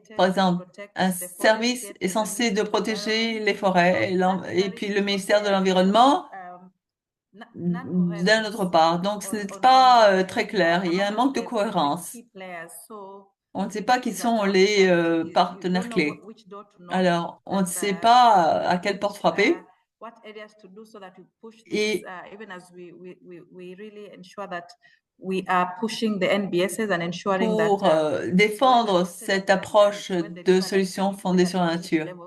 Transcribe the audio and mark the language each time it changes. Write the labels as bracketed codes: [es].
[fr] Par exemple, un service est censé de protéger les forêts et puis le ministère de l'Environnement d'un autre part. Donc, ce n'est pas très clair. Il y a un manque de cohérence. On ne sait pas qui sont les partenaires clés. Alors, on ne sait pas à quelle porte frapper. [en] what areas to do so that we push [fr] Et [en] this, even as we really ensure that we are pushing the NBSs and ensuring that [fr] pour défendre cette approche de solutions fondées sur la nature.